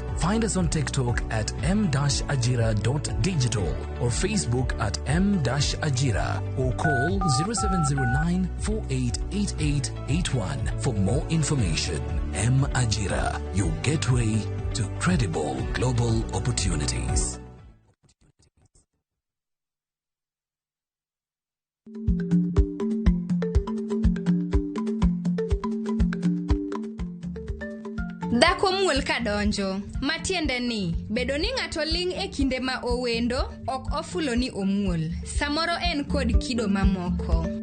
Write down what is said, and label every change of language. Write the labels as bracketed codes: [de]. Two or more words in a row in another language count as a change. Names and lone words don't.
[en] Find us on TikTok at m-ajira.digital or Facebook at m-ajira or call 0709 488881 for more information. M-Ajira, your gateway to credible global opportunities. [luo] Dhako muol kadonjo, matiende ni bedo ni ng'ato ling' e kinde ma owendo ok ofulo ni omuol, samoro en kod kido mamoko.